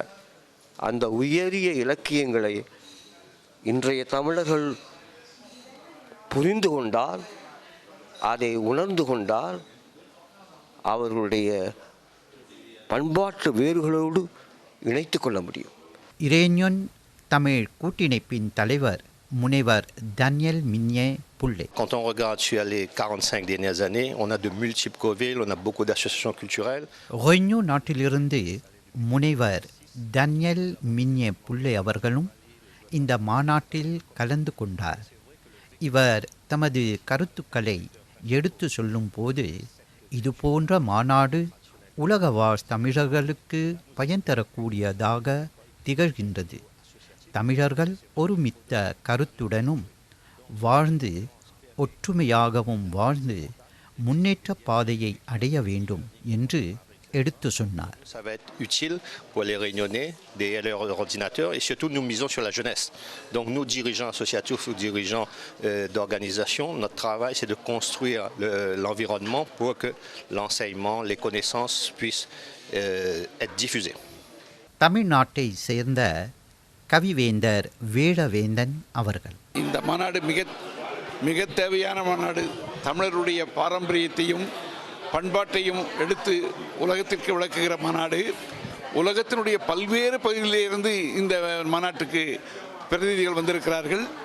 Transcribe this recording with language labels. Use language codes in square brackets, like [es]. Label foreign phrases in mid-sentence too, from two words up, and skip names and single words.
[ta] அந்த உயரிய இலக்கியங்களை இன்றைய தமிழர்கள் புரிந்து கொண்டால், அதை உணர்ந்து கொண்டால், அவர்களுடைய பண்பாட்டு வேர்களோடு இணைத்து கொள்ள முடியும். இரேனியன் தமிழ் கூட்டிணைப்பின் தலைவர் முனைவர் டேனியல் மின்யே புல்லே. [fr] Quand on regarde sur les 45 dernières années, on a de multiples co-villes, on a beaucoup d'associations culturelles. [ta] ரோய்னு நாட்டிலிருந்து முனைவர் டேனியல் மின்யே புல்லே அவர்களும் இந்த மாநாட்டில் கலந்து கொண்டார். இவர் தமது கருத்துக்களை எடுத்து சொல்லும் போது, இது போன்ற மாநாடு உலகவாழ் தமிழர்களுக்கு பயன் தரக்கூடியதாக திகழ்கின்றது. தமிழர்கள் ஒருமித்த கருத்துடனும் வாழ்ந்து, ஒற்றுமையாகவும் வாழ்ந்து முன்னேற்ற பாதையை அடைய வேண்டும் என்று எடுத்து சொன்னார். [fr] Ça va être utile pour les Réunionnais derrière leur ordinateur et surtout nous misons sur la jeunesse. Donc nous dirigeants associatifs ou dirigeants d'organisations, notre travail c'est de construire l'environnement pour que l'enseignement, les connaissances puissent être diffusées. [ta] தமிழ்நாட்டை சேர்ந்த கவிவேந்தர் வேடவேந்தன் அவர்கள். இந்த மாநாடு மிக தேவையான மாநாடு. தமிழருடைய பாரம்பரியத்தையும் பண்பாட்டையும் எடுத்து உலகத்திற்கு விளக்குகிற மாநாடு. உலகத்தினுடைய பல்வேறு பகுதிகளிலிருந்து இந்த மாநாட்டுக்கு பிரதிநிதிகள் வந்திருக்கிறார்கள்.